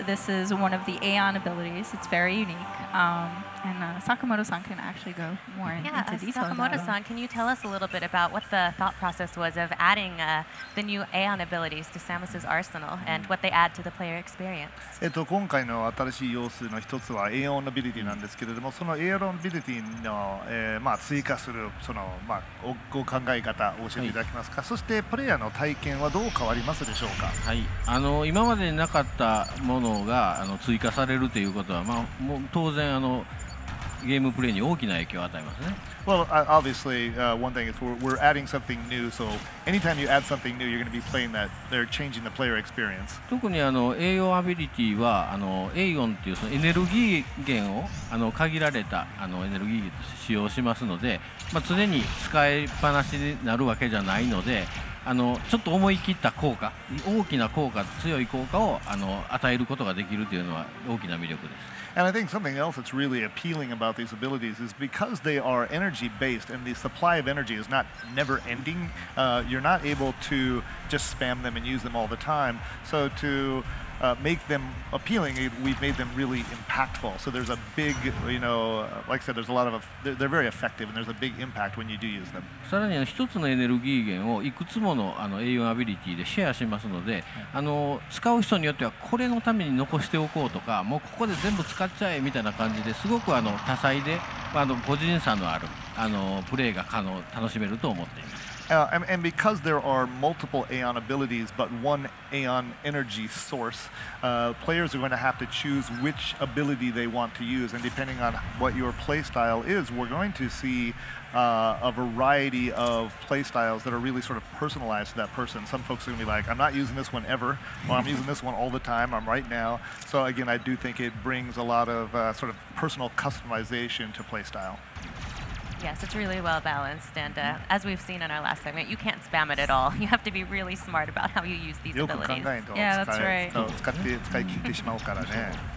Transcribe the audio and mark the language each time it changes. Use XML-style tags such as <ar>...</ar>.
<en>This is one of the Aeon abilities. It's very unique. And Sakamoto-san can actually go more into detail. Sakamoto-san, can you tell us a little bit about what the thought process was of adding the new Aeon abilities to Samus's arsenal and what they add to the player experience?</en> <ja>今回の新しい要素の一つは Aeon Ability なんですけれども、その Aeon Ability の、追加するご考え方を教えていただけますか。そしてプレイヤーの体験はどう変わりますでしょうか。はい、今までなかったものが追加されるということは、もう当然ゲームプレイに大きな影響を与えますね。</ja> <en>Well, obviously, one thing is we're adding something new. So anytime you add something new, you're going to be playing that. They're changing the player experience.</en> <ja>特に栄養アビリティはエイオンっていうそのエネルギー源を限られたエネルギー源として使用しますので、常に使いっぱなしになるわけじゃないので。ちょっと思い切った効果、大きな効果、強い効果を与えることができるというのは大きな魅力です。</ja> <en>And I think something else that's really appealing about these abilities is because they are energy based and the supply of energy is not never ending. You're not able to just spam them and use them all the time. So to make them appealing, we've made them really impactful. So there's a big, like I said, there's a lot of they're very effective and there's a big impact when you do use them.</en> <ja>さらに一つのエネルギー源をいくつもの栄養アビリティでシェアしますので、使う人によってはこれのために残しておこうとか、もうここで全部使っちゃえみたいな感じですごく多彩で個人差のあるプレイが楽しめると思っています。</ja> <en>And because there are multiple Aeon abilities but one Aeon energy source, players are going to have to choose which ability they want to use. And depending on what your play style is, we're going to see a variety of play styles that are really sort of personalized to that person. Some folks are going to be like, I'm not using this one ever, or I'm using this one all the time, I'm right now. So again, I do think it brings a lot of sort of personal customization to play style. Yes, it's really well balanced, and as we've seen in our last segment, you can't spam it at all. You have to be really smart about how you use these abilities. Yeah, that's right.</en> <ja>使い切ってしまうからね。</ja>